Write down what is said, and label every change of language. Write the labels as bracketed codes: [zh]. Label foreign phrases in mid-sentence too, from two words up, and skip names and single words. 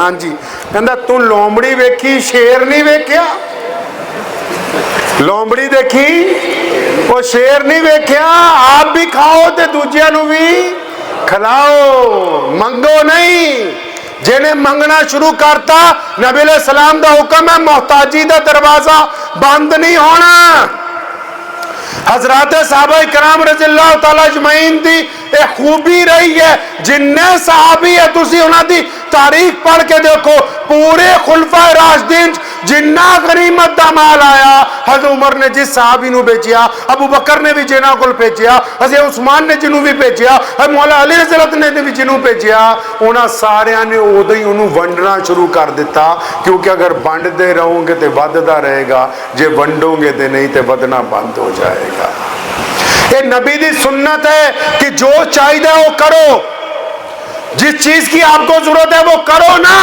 [pa] ਹਾਂਜੀ, ਕਹਿੰਦਾ ਤੂੰ ਲੋਮੜੀ ਵੇਖੀ, ਸ਼ੇਰ ਨਹੀਂ ਵੇਖਿਆ? ਲੋਮੜੀ ਦੇਖੀ, ਉਹ ਸ਼ੇਰ ਨਹੀਂ ਵੇਖਿਆ। ਆਪ ਵੀ ਖਾਓ ਤੇ ਦੂਜਿਆਂ ਨੂੰ ਵੀ ਖਿਲਾਓ, ਮੰਗੋ ਨਹੀਂ। ਜਿਹਨੇ ਮੰਗਣਾ ਸ਼ੁਰੂ ਕਰਤਾ, ਨਬੀ [ar] عليه السلام [pa] ਦਾ ਹੁਕਮ ਹੈ ਮੁਹਤਾਜੀ ਦਾ ਦਰਵਾਜ਼ਾ ਬੰਦ ਨਹੀਂ ਹੋਣਾ। ਹਜ਼ਰਤ ਸਹਾਬਾ ਕਰਾਮ [ar] رضي الله تعالى أجمعين [pa] ਦੀ ਯੇ ਖੂਬੀ ਰਹੀ ਹੈ। ਜਿੰਨੇ ਸਹਾਬੀ ਹੈ ਤੁਸੀ ਉਨ੍ਹਾਂ ਦੀ ਤਾਰੀਖ ਪੜ੍ਹ ਕੇ ਦੇਖੋ, ਪੂਰੇ ਖੁਲਫ਼ਾਏ ਰਾਸ਼ਿਦੀਨ ਜਿੰਨਾ ਗਨੀਮਤ ਦਾ ਮਾਲ ਆਇਆ, ਹਜ਼ਰਤ ਉਮਰ ਨੇ ਜਿਸ ਸਹਾਬੀ ਨੂੰ ਭੇਜਿਆ, ਅਬੂ ਬਕਰ ਨੇ ਭੀ ਜਿਨ੍ਹਾਂ ਕੋਲ ਭੇਜਿਆ, ਹਜ਼ਰਤ ਉਸਮਾਨ ਨੇ ਜਿਨ੍ਹੋਂ ਭੀ ਭੇਜਿਆ, ਹਜ਼ਰਤ ਮੌਲਾ ਅਲੀ ਰਜ਼ੀਅੱਲਾਹੁ ਨੇ ਭੀ ਜਿਨ੍ਹੋਂ ਭੇਜਿਆ, ਉਨ੍ਹਾਂ ਸਾਰਿਆਂ ਨੇ ਉਦੋਂ ਹੀ ਉਨ੍ਹੋਂ ਨੇ ਵੰਡਣਾ ਸ਼ੁਰੂ ਕਰ ਦਿੱਤਾ। ਕਿਉਂਕਿ ਅਗਰ ਵੰਡਦੇ ਰਹੋਗੇ ਤੋ ਵਧਦਾ ਰਹੇਗਾ, ਜੇ ਵੰਡੋਗੇ ਤੋ ਨਹੀਂ ਤੋ ਵਧਣਾ ਬੰਦ ਹੋ ਜਾਏਗਾ। [hi] ये नबी दी सुन्नत है कि जो चाहिए वो करो, जिस चीज की आपको जरूरत है वो करो ना।